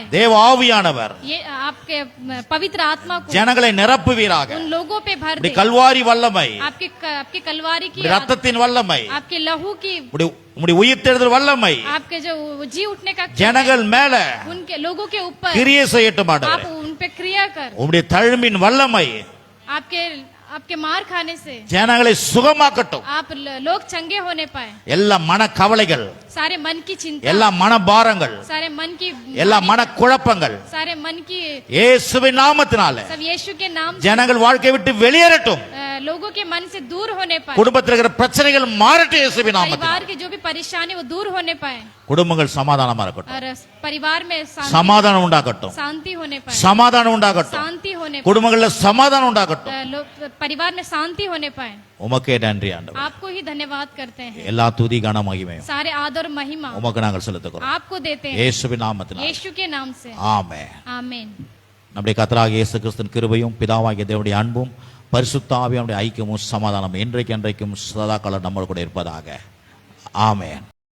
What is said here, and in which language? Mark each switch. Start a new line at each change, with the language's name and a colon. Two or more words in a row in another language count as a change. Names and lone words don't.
Tamil: தேவ ஆவியானவர்
Hindi: ये आपके पवित्र आत्मा को
Tamil: ஜனங்களை நிரப்புவீராக.
Hindi: उन लोगों पे भर
Tamil: இப்படி
Hindi: दे।
Tamil: கல்வாரி வல்லமை,
Hindi: आपकी कलवारी की
Tamil: இப்படி ரத்தத்தின் வல்லமை,
Hindi: आपके लहू की
Tamil: இப்படி உயிர்த்தெழுதல் வல்லமை
Hindi: आपके जो जी उठने का
Tamil: ஜனங்கள் மேல
Hindi: उनके लोगों के ऊपर
Tamil: கிரியை செய்யட்டும்
Hindi: आप
Tamil: ஆண்டவரே.
Hindi: उन पे क्रिया कर।
Tamil: உம்முடைய தழும்பின் வல்லமை
Hindi: आपके मार खाने से
Tamil: ஜனங்களை சுகமாக்கட்டும்.
Hindi: आप लोग चंगे होने पाए।
Tamil: எல்லா மன கவலைகள்,
Hindi: सारे मन की चिंता,
Tamil: எல்லா மன பாரங்கள்,
Hindi: सारे मन की
Tamil: எல்லா மன குழப்பங்கள்
Hindi: सारे मन की
Tamil: இயேசுவின் நாமத்தினால
Hindi: सब यीशु के नाम से
Tamil: ஜனங்கள் வாழ்க்கை விட்டு வெளியேறட்டும்.
Hindi: लोगों के मन से दूर होने पाए।
Tamil: குடும்பத்தில் இருக்கிற பிரச்சனைகள் மாறட்டும் இயேசுவின் நாமத்தினால.
Hindi: परिवार की जो भी परेशानी वो दूर होने पाए
Tamil: குடும்பங்கள் சமாதானமா இருக்கட்டும்.
Hindi: और परिवार में
Tamil: சமாதானம் உண்டாகட்டும்.
Hindi: शांति होने पाए।
Tamil: சமாதானம் உண்டாகட்டும்.
Hindi: शांति होने पाए।
Tamil: குடும்பங்கள்ல சமாதானம் உண்டாகட்டும்.
Hindi: परिवार में शांति होने पाए।
Tamil: உமக்கே நன்றி ஆண்டவரே.
Hindi: आपको ही धन्यवाद करते हैं।
Tamil: எல்லா துதி கன மகிமையும்
Hindi: सारे आदर महिमा
Tamil: உமக்கு நாங்கள் செலுத்துகிறோம்.
Hindi: आपको देते हैं
Tamil: இயேசுவின் நாமத்தினால.
Hindi: यीशु के नाम से।
Tamil: ஆமென்.
Hindi: आमीन।
Tamil: நம்முடைய கர்த்தராகிய இயேசு கிறிஸ்துவின் கிருபையும் பிதாவாகிய தேவனுடைய அன்பும் பரிசுத்த ஆவியானுடைய ஐக்கியமும் சமாதானம் என்றைக்கும் சதாகாலம் நம்மோடு கூட இருப்பதாக. ஆமென்.